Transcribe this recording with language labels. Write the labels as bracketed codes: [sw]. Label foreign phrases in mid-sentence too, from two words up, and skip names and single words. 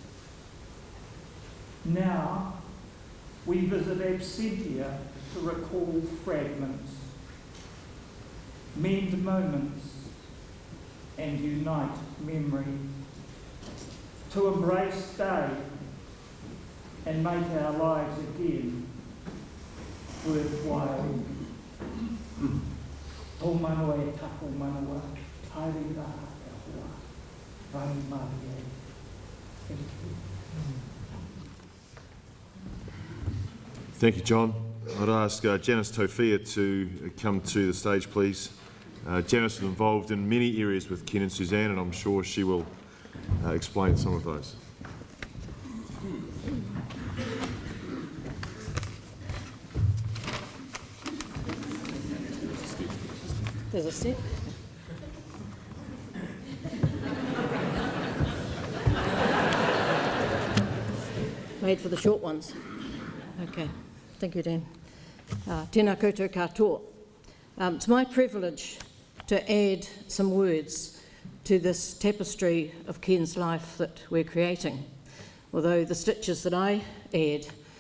[en] Now, we visit absentia to recall fragments, mend moments, and unite memory, to embrace day and make our lives again worthwhile. [mi] Tō manoa e tako manoa, haere rā e hoa, rani maria. [en] Thank you. Thank you, John. I'd ask Janice Tofia to come to the stage, please. Janice was involved in many areas with Ken and Suzanne, and I'm sure she will explain some of those. There's a step. Made for the short ones. Okay, thank you, Dan. [mi] Tēnā koutou katoa. [en] It's my privilege to add some words to this tapestry of Ken's life that we're creating, although the stitches that I add